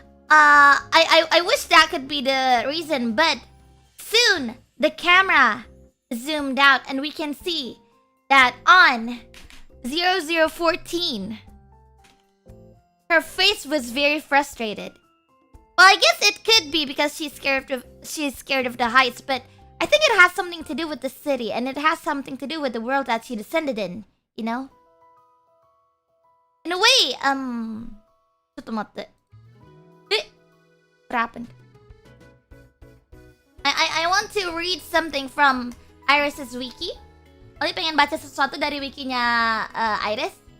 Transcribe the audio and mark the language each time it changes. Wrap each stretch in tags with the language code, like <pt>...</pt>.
<en>I wish that could be the reason, but soon the camera zoomed out and we can see that on 0014, her face was very frustrated. Well, I guess it could be because she's scared of the heights, but I think it has something to do with the city, and it has something to do with the world that she descended in, you know? In a way,</en> <ja>ちょっと待って。</ja> <en>What happened? I want to read something from IRyS's wiki.</en> <id>Oli pengen baca sesuatu dari wikinya IRyS.</id>